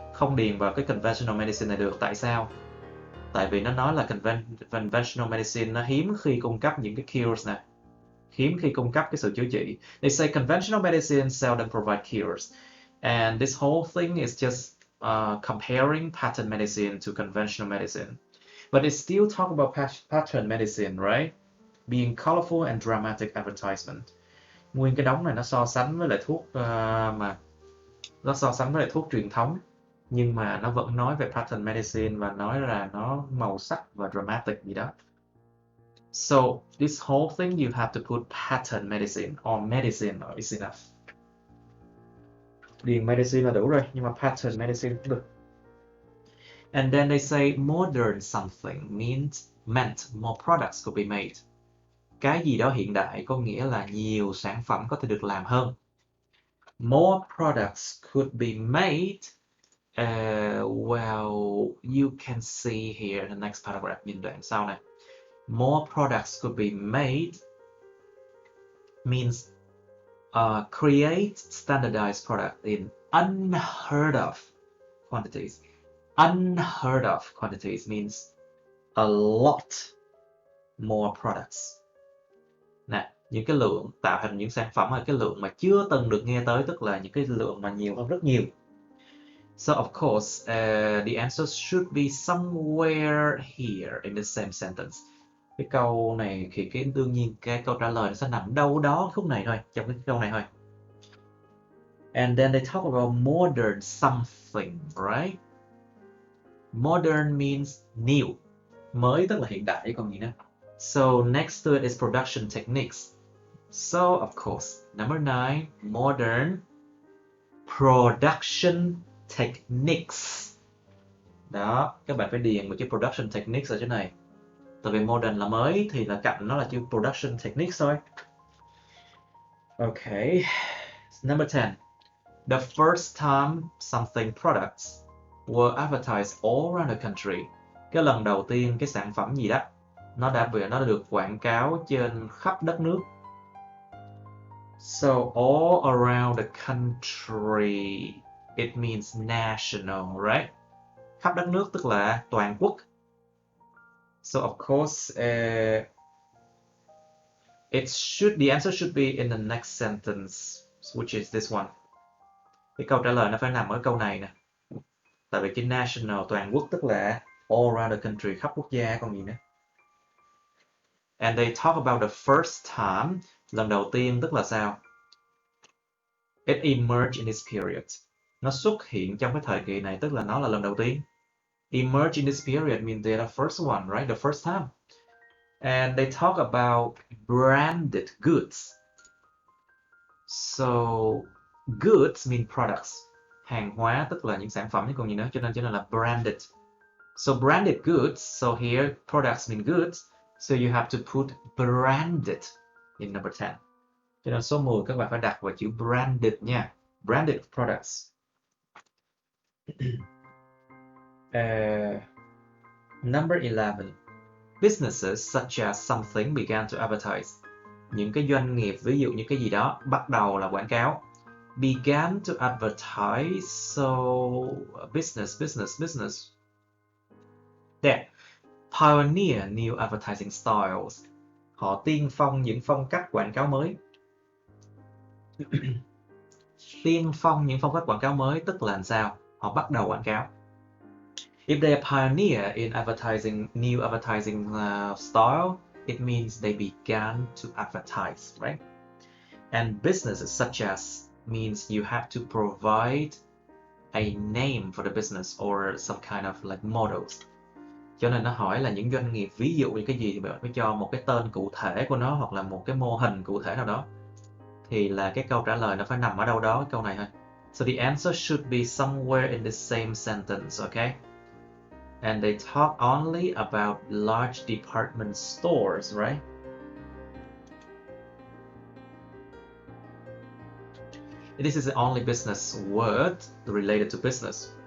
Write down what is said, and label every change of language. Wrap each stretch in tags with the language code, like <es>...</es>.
<vi>Không điền vào cái conventional medicine này được. Tại sao? Tại vì nó nói là conventional medicine nó hiếm khi cung cấp những cái cures này. Hiếm khi cung cấp cái sự chữa trị.</vi> <en>They say conventional medicine seldom provide cures. And this whole thing is just comparing pattern medicine to conventional medicine. But it still talk about pattern medicine, right? Being colorful and dramatic advertisement.</en> <vi>Nguyên cái đống này nó so sánh với lại thuốc nó so sánh với lại thuốc truyền thống, nhưng mà nó vẫn nói về pattern medicine và nói là nó màu sắc và dramatic gì đó.</vi> <en>So this whole thing you have to put pattern medicine or medicine is enough.</en> <vi>Điền medicine là đủ rồi, nhưng mà pattern medicine cũng được.</vi> <en>And then they say modern something meant more products could be made.</en> <vi>Cái gì đó hiện đại có nghĩa là nhiều sản phẩm có thể được làm hơn.</vi> <en>More products could be made. Well, you can see here in the next paragraph,</en> <vi>nhìn đoạn sau này.</vi> <en>More products could be made means create standardized product in unheard of quantities. Unheard of quantities means a lot more products.</en> <vi>Nè, những cái lượng tạo thành những sản phẩm ở cái lượng mà chưa từng được nghe tới, tức là những cái lượng mà nhiều hơn rất nhiều.</vi> <en>So of course, the answer should be somewhere here in the same sentence.</en> <vi>Cái câu này thì đương nhiên cái câu trả lời nó sẽ nằm đâu đó khúc này thôi, trong cái câu này thôi.</vi> <en>And then they talk about modern something, right? Modern means new.</en> <vi>Mới tức là hiện đại, còn gì nữa.</vi> <en>So next to it is production techniques. So of course, number 9, modern production techniques.</en> <vi>Đó, các bạn phải điền một chữ production techniques ở chỗ này. Tại vì modern là mới thì là cạnh nó là chữ production techniques thôi.</vi> <en>Okay. Number 10. The first time something products were advertised all around the country.</en> <vi>Cái lần đầu tiên cái sản phẩm gì đó nó đã được quảng cáo trên khắp đất nước.</vi> <en>So all around the country, it means national, right?</en> <vi>Khắp đất nước tức là toàn quốc.</vi> <en>So of course, the answer should be in the next sentence, which is this one.</en> <vi>Cái câu trả lời nó phải nằm ở câu này nè. Tại vì cái national toàn quốc tức là</vi> <en>all around the country,</en> <vi>khắp quốc gia còn gì nữa.</vi> <en>And they talk about the first time,</en> <vi>lần đầu tiên tức là sao?</vi> <en>It emerged in this period.</en> <vi>Nó xuất hiện trong cái thời kỳ này tức là nó là lần đầu tiên.</vi> <en>Emerge in this period means they're the first one, right? The first time. And they talk about branded goods. So goods mean products.</en> <vi>Hàng hóa tức là những sản phẩm chứ còn gì nữa, cho nên là branded.</vi> <en>So branded goods, so here products mean goods. So you have to put branded in number 10.</en> <vi>Cho nên số 10 các bạn phải đặt vào chữ branded nha.</vi> <en>Branded products. Number 11. Businesses such as something began to advertise.</en> <vi>Những cái doanh nghiệp ví dụ như cái gì đó bắt đầu là quảng cáo.</vi> <en>Began to advertise, so business. There. Pioneer new advertising styles.</en> <vi>Họ tiên phong những phong cách quảng cáo mới. Tiên phong những phong cách quảng cáo mới tức là sao? Họ bắt đầu quảng cáo.</vi> <en>If they are pioneer in advertising, new advertising style, it means they began to advertise, right? And businesses such as means you have to provide a name for the business or some kind of like models.</en> <vi>Cho nên nó hỏi là những doanh nghiệp ví dụ như cái gì thì bạn phải cho một cái tên cụ thể của nó hoặc là một cái mô hình cụ thể nào đó. Thì là cái câu trả lời nó phải nằm ở đâu đó cái câu này thôi.</vi> <en>So the answer should be somewhere in the same sentence, okay? And they talk only about large department stores, right? This is the only business word related to business.</en>